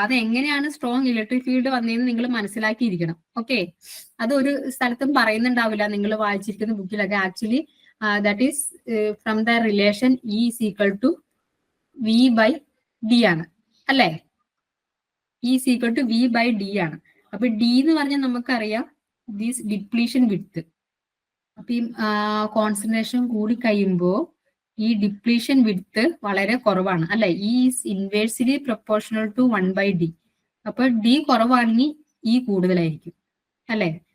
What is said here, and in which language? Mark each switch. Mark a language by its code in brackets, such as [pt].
[ml] അത് എങ്ങനെയാണ് strong electric field വന്നതെന്ന് നിങ്ങൾ മനസ്സിലാക്കിയിരിക്കണം. ഓക്കെ, അത് ഒരു സ്ഥലത്തും പറയുന്നുണ്ടാവില്ല നിങ്ങൾ വായിച്ചിരിക്കുന്ന ബുക്കിലൊക്കെ. [en] actually that is from the relation E is equal to V/D [ml] ആണ് അല്ലേ? [en] E is equal to V/D ആണ്. [ml] അപ്പൊ D എന്ന് പറഞ്ഞാൽ നമുക്കറിയാം ദിസ് ഡിപ്ലീഷൻ വിഡ്ത്ത്. അപ്പൊ ഈ കോൺസെൻട്രേഷൻ കൂടി കഴിയുമ്പോൾ ഈ ഡിപ്ലീഷൻ വിഡ്ത്ത് വളരെ കുറവാണ് അല്ലെ? [en] Is inversely proportional to 1/D. [ml] അപ്പൊ D കുറവാണെങ്കിൽ E കൂടുതലായിരിക്കും അല്ലെ?